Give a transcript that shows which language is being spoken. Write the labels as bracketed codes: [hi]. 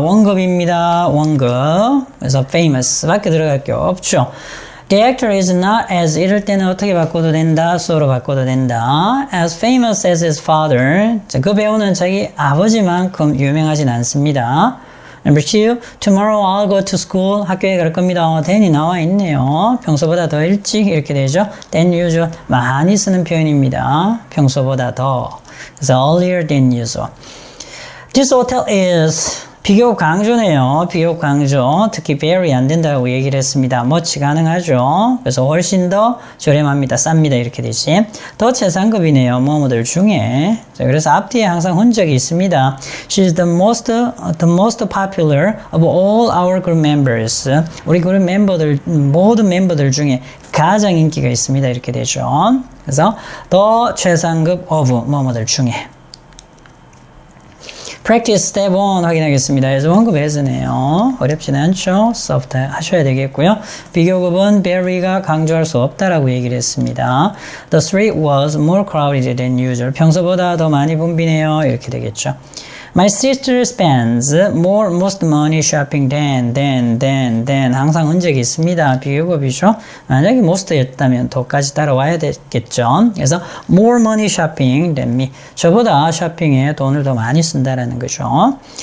[ko] 원급입니다. 원급. 그래서 famous 밖에 들어갈 게 없죠. [en] The actor is not as [ko] 이럴 때는 어떻게 바꿔도 된다? [en] so로 [ko] 바꿔도 된다. [en] as famous as his father. [ko] 자, 그 배우는 자기 아버지만큼 유명하진 않습니다. [en] Number 2, tomorrow I'll go to school. [ko] 학교에 갈 겁니다. then이 나와 있네요. 평소보다 더 일찍 이렇게 되죠. [en] than usual. [ko] 많이 쓰는 표현입니다. 평소보다 더. [en] 그래서 earlier than usual. This hotel is [ko] 비교급 강조네요. 비교급 강조. 특히 very 안 된다고 얘기를 했습니다. much 가능하죠. 그래서 훨씬 더 저렴합니다. 쌉니다. 이렇게 되지. 더 최상급이네요. 뭐뭐들 중에. 자, 그래서 앞뒤에 항상 흔적이 있습니다. [en] She's the most popular of all our group members. [ko] 우리 그룹 멤버들, 모든 멤버들 중에 가장 인기가 있습니다. 이렇게 되죠. 그래서 더 최상급 of 뭐뭐들 중에. [en] Practice step 1 [ko] 확인하겠습니다. as 원급 as네요. 어렵지는 않죠. soft 하셔야 되겠고요. 비교급은 very가 강조할 수 없다라고 얘기를 했습니다. [en] The street was more crowded than usual. [ko] 평소보다 더 많이 붐비네요. 이렇게 되겠죠. [en] My sister spends most money shopping than [ko] 항상 흔적이 있습니다. 비교급이죠. 만약에 most였다면 더까지 따라와야 되겠죠. [en] 그래서 more money shopping than me. [ko] 저보다 쇼핑에 돈을 더 많이 쓴다라는 거죠.